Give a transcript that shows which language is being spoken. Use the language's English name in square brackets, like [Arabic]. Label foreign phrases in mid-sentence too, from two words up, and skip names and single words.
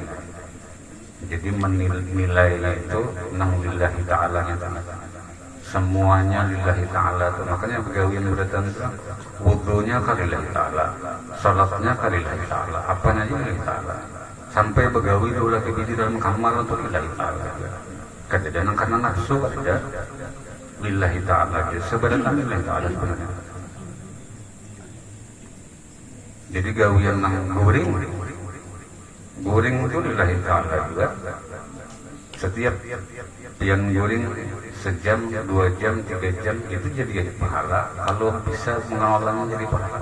[Banjar] Jadi menilainya itu nang [Arabic] لله تعالى [Banjar] nya semuanya [Arabic] لله تعالى [Banjar] tuh. Makanya pegawian beratan itu wudunya [Arabic] لله تعالى, [Banjar] salatnya [Arabic] لله تعالى, [Banjar] apanya aja [Arabic] لله تعالى. [Banjar] Sampai begawi dulu lagi di dalam kamar untuk [Arabic] لله تعالى. [Banjar] Kadang karena nafsu ada [Arabic] لله تعالى, [Banjar] sebenarnya [Arabic] لله تعالى [Banjar] sebenarnya. Jadi gawian nang guring itu [Arabic] لله تعالى [Banjar] juga. Setiap yang guring sejam, 2 jam, 3 jam itu jadi pahala kalau bisa mengolah jadi pahala.